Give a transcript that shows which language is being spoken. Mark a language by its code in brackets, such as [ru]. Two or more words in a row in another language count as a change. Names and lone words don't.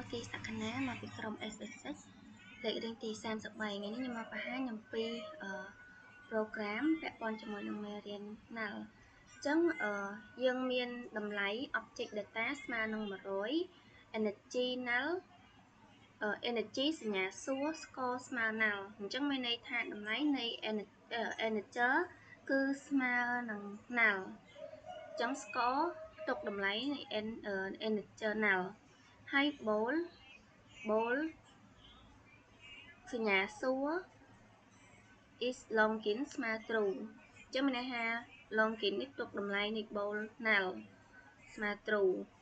[km] ទីសក្ខណាមកពីក្រុម SSX លេខរៀងទី33ថ្ងៃនេះខ្ញុំមកបង្ហាញអំពី program ពាក់ព័ ន្ធជាមួយនឹងមេរៀន null អញ្ចឹងយើងមានតម្លៃ [en] object data [km] ស្មើនឹង100 [en] energy null energy [km] សញ្ញាសួរ score ស្មើ null អញ្ចឹងមានន័យថាតម្លៃនៃ integer គឺស្មើនឹង null អញ្ចឹង score ទុកតម្លៃនៃ [en] integer null [km] ហើយ bool សញ្ញាសួរ [en] is longin [km] ស្មើ true អញ្ចឹងមានន័យថា longin នេះទុកតម្លៃនៃ [en] bool null [km] ស្មើ true